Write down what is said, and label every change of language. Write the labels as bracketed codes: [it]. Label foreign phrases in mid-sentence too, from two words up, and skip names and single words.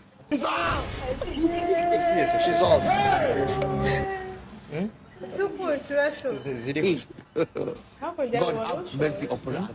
[en] she's off. [rw] ese uko turashoboye ziri hakurya [en] God ngo have mercy upon us.